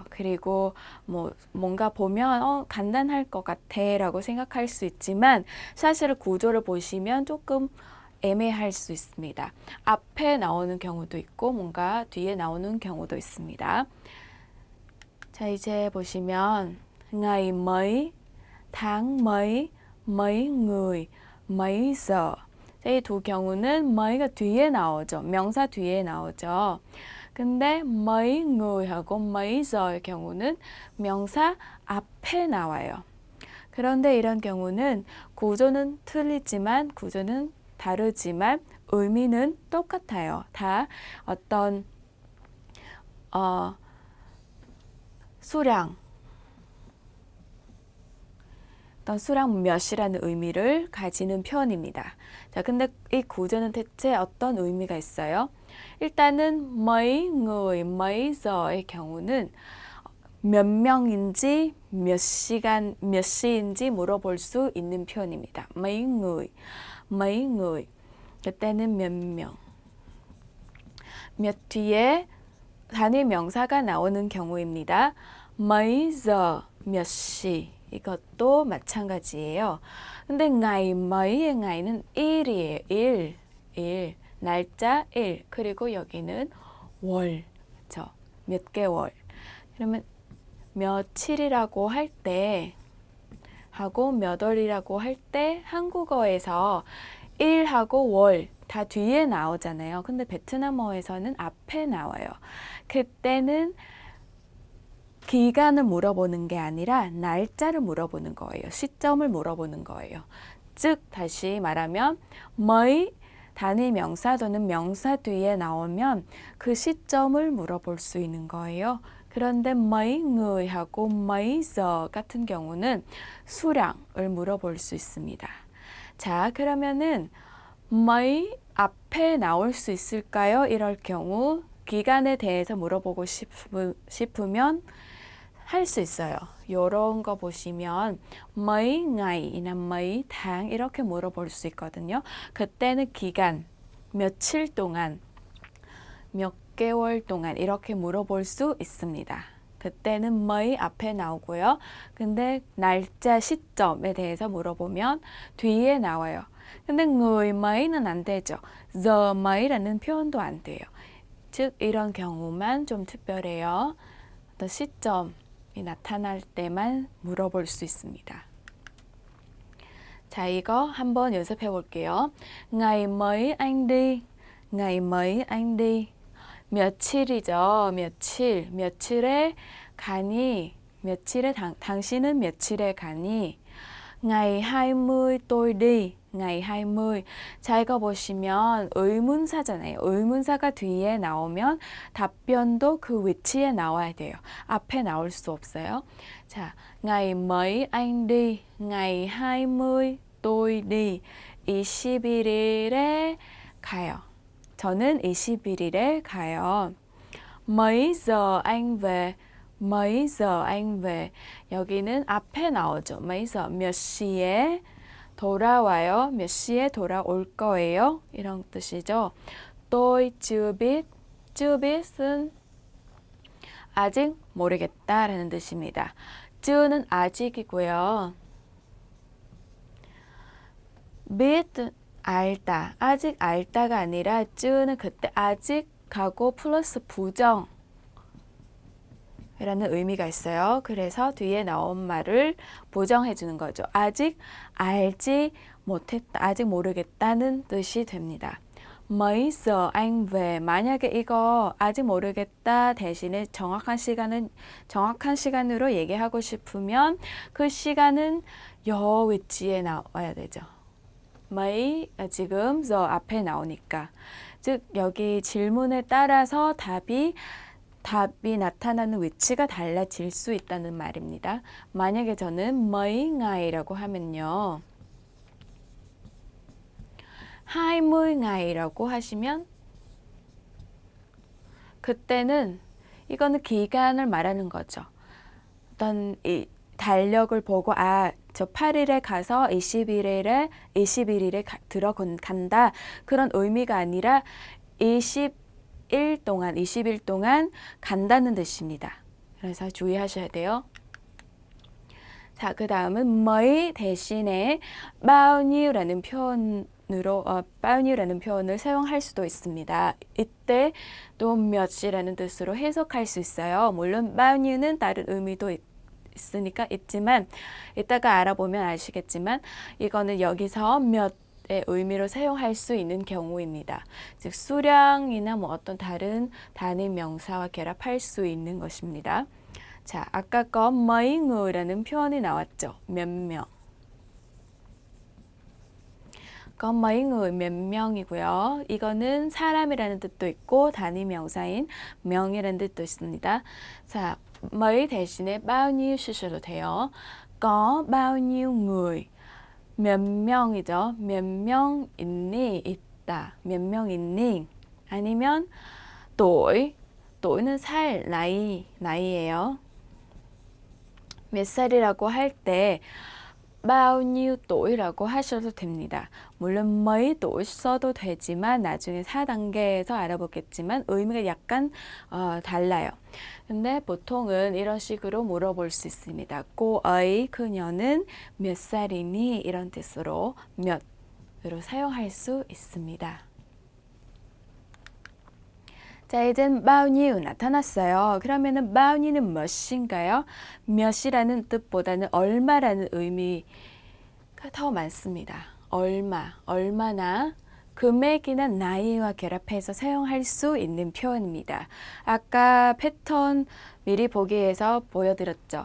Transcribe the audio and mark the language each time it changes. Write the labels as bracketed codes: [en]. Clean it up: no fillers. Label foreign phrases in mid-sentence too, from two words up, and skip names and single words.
[ko] 그리고 뭔가 보면 간단할 것 같아 라고 생각할 수 있지만 사실 구조를 보시면 조금 애매할 수 있습니다. 앞에 나오는 경우도 있고 뭔가 뒤에 나오는 경우도 있습니다. 자, 이제 보시면 [vi] ngày mấy, tháng mấy, mấy người, mấy giờ. [ko] 이 두 경우는 mấy 가 뒤에 나오죠. 명사 뒤에 나오죠. 근데 [vi] mấy người [ko] 하고 [vi] mấy giờ [ko] 의 경우는 명사 앞에 나와요. 그런데 이런 경우는 구조는 틀리지만 구조는 다르지만 의미는 똑같아요. 다 어떤 수량 몇이라는 의미를 가지는 표현입니다. 자, 근데 이 구조는 대체 어떤 의미가 있어요? 일단은 [vi] mấy người, mấy giờ [ko] 의 경우는 몇 명인지 몇 시간, 몇 시인지 물어볼 수 있는 표현입니다. [vi] mấy người, mấy người. [ko] 그때는 몇 명. 몇 뒤에 단위 명사가 나오는 경우입니다. [vi] mấy giờ, [ko] 몇 시. 이것도 마찬가지예요. 근데 [vi] ngày mấy [ko] 의 ngày 는 일이에요. 일. 날짜 1. 그리고 여기는 월. 그렇죠? 몇 개월. 그러면 며칠이라고 할 때 하고 몇 월이라고 할 때 한국어에서 일하고 월 다 뒤에 나오잖아요. 근데 베트남어에서는 앞에 나와요. 그때는 기간을 물어보는 게 아니라 날짜를 물어보는 거예요. 시점을 물어보는 거예요. 즉 다시 말하면 mấy 단위 명사 또는 명사 뒤에 나오면 그 시점을 물어볼 수 있는 거예요. 그런데 [vi] mấy người [ko] 하고 [vi] mấy giờ [ko] 같은 경우는 수량을 물어볼 수 있습니다. 자, 그러면은 mấy 앞에 나올 수 있을까요? 이럴 경우 기간에 대해서 물어보고 싶으면 할 수 있어요. 이런 거 보시면 [vi] mấy ngày, [ko] 이나 [vi] mấy tháng [ko] 이렇게 물어볼 수 있거든요. 그때는 기간, 며칠 동안, 몇 개월 동안 이렇게 물어볼 수 있습니다. 그때는 mấy 앞에 나오고요. 근데 날짜, 시점에 대해서 물어보면 뒤에 나와요. 근데 [vi] người mấy [ko] 는 안 되죠. [vi] giờ mấy [ko] 라는 표현도 안 돼요. 즉 이런 경우만 좀 특별해요. 어떤 시점이 나타날 때만 물어볼 수 있습니다. 자, 이거 한번 연습해 볼게요. [vi] ngày mấy anh đi, ngày mấy anh đi. [ko] 며칠이죠. 며칠. 며칠에 가니. 며칠에 당신은 며칠에 가니. [vi] ngày 20 tôi đi. ngày 20. [ko] 자, 이거 보시면 의문사잖아요. 의문사가 뒤에 나오면 답변도 그 위치에 나와야 돼요. 앞에 나올 수 없어요. 자, [vi] ngày mấy anh đi. ngày 20 tôi đi. [ko] 21일에 가요. 저는 21일에 가요. [vi] mấy giờ anh về? mấy giờ anh về? [ko] 여기는 앞에 나오죠. [vi] mấy giờ [ko] 몇 시에 돌아와요. 몇 시에 돌아올 거예요. 이런 뜻이죠. [vi] tôi chưa biết. chưa bit은 [ko] 아직 모르겠다라는 뜻입니다. cheu는 아직이고요. biết 알다. 아직 알다가 아니라 cheu는 그때 아직하고 플러스 부정 라는 의미가 있어요. 그래서 뒤에 나온 말을 보정해 주는 거죠. 아직 알지 못했다, 아직 모르겠다는 뜻이 됩니다. [vi] mấy giờ anh về? [ko] 만약에 이거 아직 모르겠다 대신에 정확한 시간으로 얘기하고 싶으면 그 시간은 여 위치에 나와야 되죠. mấy 지금 giờ 앞에 나오니까. 즉 여기 질문에 따라서 답이 나타나는 위치가 달라질 수 있다는 말입니다. 만약에 저는 [vi] mấy ngày [ko] 라고 하면요. 20 ngày 라고 하시면 그때는 이거는 기간을 말하는 거죠. 어떤 이 달력을 보고 저 8일에 가서 21일에 들어간다. 그런 의미가 아니라 20일 동안 간다는 뜻입니다. 그래서 주의하셔야 돼요. 자, 그 다음은 mấy 대신에 [vi] bao nhiêu [ko] 라는 표현 몇으로 [vi] bao nhieu [ko] 라는 표현을 사용할 수도 있습니다. 이때 또 몇이라는 뜻으로 해석할 수 있어요. 물론 [vi] bao nhieu [ko] 는 다른 의미도 있으니까 있지만 이따가 알아보면 아시겠지만 이거는 여기서 몇의 의미로 사용할 수 있는 경우입니다. 즉 수량이나 뭐 어떤 다른 단위 명사와 결합할 수 있는 것입니다. 자, 아까 거 [vi] mấy ng [ko] 을이라는 표현이 나왔죠. 몇 명. [vi] có mấy người [ko] 몇 명이고요. 이거는 사람이라는 뜻도 있고 단위 명사인 명이라는 뜻도 있습니다. 자, mấy 대신에 [vi] bao nhiêu [ko] 쓰셔도 돼요. [vi] có bao nhiêu người [ko] 몇 명이죠. 몇 명 있니? 있다. 몇 명 있니? 아니면 [vi] tuổi. tuổi [ko] 는 살, 나이예요. 몇 살이라고 할 때 [vi] bao nhiêu tuổi [ko] 라고 하셔도 됩니다. 물론 [vi] mấy tuổi [ko] 써도 되지만 나중에 4단계에서 알아보겠지만 의미가 약간 달라요. 근데 보통은 이런 식으로 물어볼 수 있습니다. [vi] cô ấy, [ko] 그녀는 몇 살이니? 이런 뜻으로 몇으로 사용할 수 있습니다. 자, 이젠 [vi] bao nhiêu [ko] 나타났어요. 그러면은 [vi] bao nhieu [ko] 는 몇인가요? 몇이라는 뜻보다는 얼마라는 의미가 더 많습니다. 얼마나 금액이나 나이와 결합해서 사용할 수 있는 표현입니다. 아까 패턴 미리 보기에서 보여드렸죠.